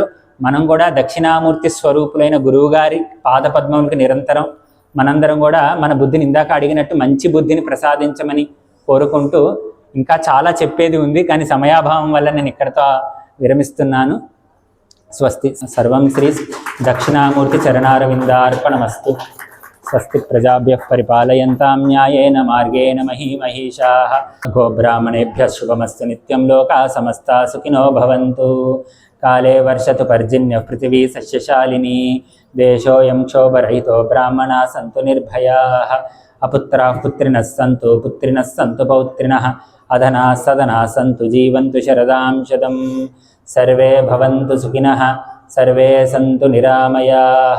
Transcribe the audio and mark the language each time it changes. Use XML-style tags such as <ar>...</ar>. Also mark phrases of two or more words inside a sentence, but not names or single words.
<te>మనం కూడా దక్షిణామూర్తి స్వరూపులైన గురువుగారి పాదపద్మములకు నిరంతరం మనందరం కూడా మన బుద్ధిని ఇందాక అడిగినట్టు మంచి బుద్ధిని ప్రసాదించమని కోరుకుంటూ, ఇంకా చాలా చెప్పేది ఉంది కానీ సమయాభావం వల్ల నేను ఇక్కడితో విరమిస్తున్నాను.</te> <sa>స్వస్తి. సర్వం శ్రీ దక్షిణామూర్తి చరణారవిందార్పణమస్తు. స్వస్తి ప్రజాభ్యః పరిపాలయంతాం న్యాయేన మార్గేణ మహీమహీషాః. గోబ్రాహ్మణేభ్యः శుభమస్తు నిత్యం. లోకాः సమస్తాः సుఖినో భవంతు. కాలే వర్షతు పర్జన్యః పృథివీ సస్యశాలినీ. దేశోऽयं క్షోభరహితో బ్రాహ్మణాः సంతు నిర్భయాः. అపుత్రాः పుత్రిణः సంతు పుత్రిణः సంతు పౌత్రిణः. అధనాः సదనాः సంతు జీవంతు శరదాం శతం. సర్వే భవంతు సుఖినః సర్వే సంతు నిరామయాః.</sa>